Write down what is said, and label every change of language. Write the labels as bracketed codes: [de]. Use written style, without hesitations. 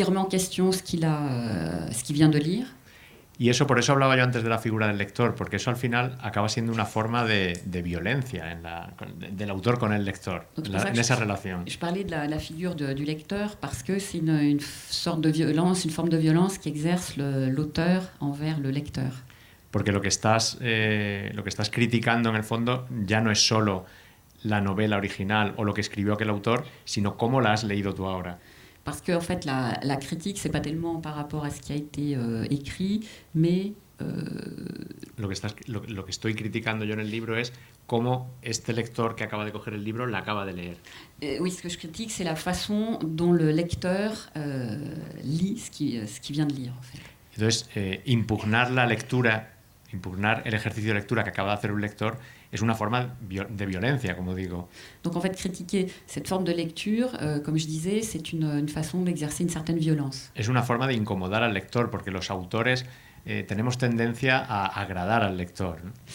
[fr] Qui remet en question ce qu'il vient de lire. [es] Y eso, por eso hablaba yo antes de la figura del lector, porque eso al final acaba siendo una forma de violencia del autor con el lector, en esa relación. [fr] Je parlais de la figure du lecteur parce que c'est une sorte de violence, une forme de violence qu'exerce l'auteur envers le lecteur. [es] Porque lo que estás criticando en el fondo ya no es solo la novela original o lo que escribió aquel autor, sino cómo la has leído tú ahora. [fr] Parce que en fait, la critique, c'est pas tellement par rapport à ce qui a été écrit, mais [es] lo que estoy criticando yo en el libro es cómo este lector que acaba de coger el libro la acaba de leer. [fr] Oui, ce que je critique, c'est la façon dont le lecteur lit ce qu'il vient de lire, en fait. [es] Entonces, impugnar la lectura, impugnar el ejercicio de lectura que acaba de hacer un lector es una forma de violencia, como digo. [fr] Donc en fait, critiquer cette forme de lecture, comme je disais, c'est une façon d'exercer une certaine violence. [es] Es una forma de incomodar al lector, porque los autores tenemos tendencia a agradar al lector, ¿no?